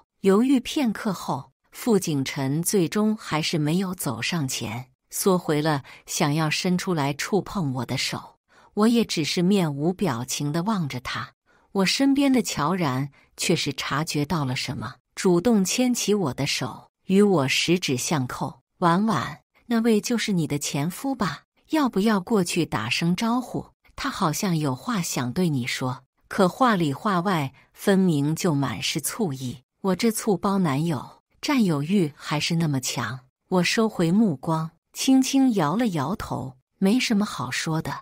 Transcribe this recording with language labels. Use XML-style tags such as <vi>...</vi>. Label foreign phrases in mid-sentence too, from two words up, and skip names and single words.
<zh>猶豫片刻後，傅景辰最終還是沒有走上前，縮回了想要伸出來觸碰我的手。我也只是面無表情地望着他。我身邊的喬然卻是察覺到了什麼，主動牽起我的手，與我十指相扣。婉婉，那位就是你的前夫吧？要不要過去打聲招呼？他好像有話想對你說。可話裡話外分明就滿是醋意。我這醋包男友佔有慾還是那麼強。我收回目光，輕輕搖了搖頭，沒什麼好說的。</zh>